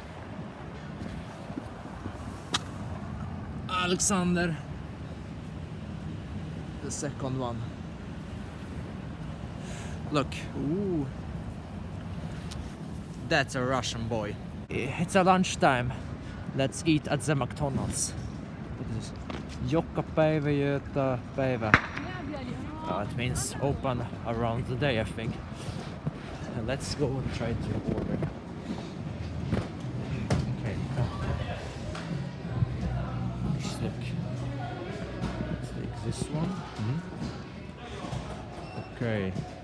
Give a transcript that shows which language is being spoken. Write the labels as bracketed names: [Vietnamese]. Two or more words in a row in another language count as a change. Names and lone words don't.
[English] Alexander the second one. Look, ooh, that's a Russian boy. It's a lunchtime. Let's eat at the McDonald's. Look at this. [Finnish] Joka päivä jötä päivä. [English] It means open around the day, I think. And let's go and try to order. Okay. Let's look. Let's take this one. Okay.